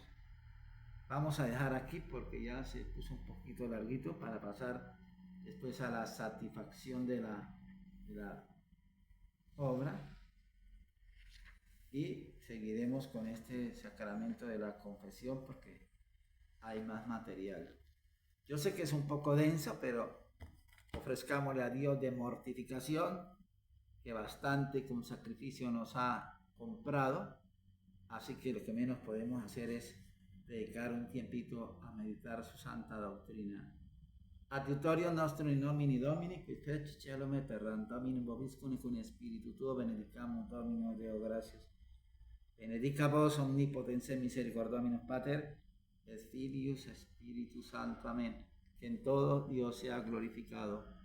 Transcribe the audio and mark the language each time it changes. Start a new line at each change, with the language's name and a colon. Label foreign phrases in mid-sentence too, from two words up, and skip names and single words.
Spanish: Vamos a dejar aquí porque ya se puso un poquito larguito para pasar después a la satisfacción de la obra y seguiremos con este sacramento de la confesión porque hay más material. Yo sé que es un poco denso, pero ofrezcámosle a Dios de mortificación, que bastante con sacrificio nos ha comprado, así que lo que menos podemos hacer es dedicar un tiempito a meditar su santa doctrina.
Latin: Adiutorium nostrum in nomine Domini, qui fecit caelum et terram, Dominum vobiscum et cum spiritu tuo, benedicamus Domino Deo gratias. Benedica vos omnipotens et misericordominus Pater, et Filius et Spiritus Sancto.
Spanish: Amén. Que en todo Dios sea glorificado.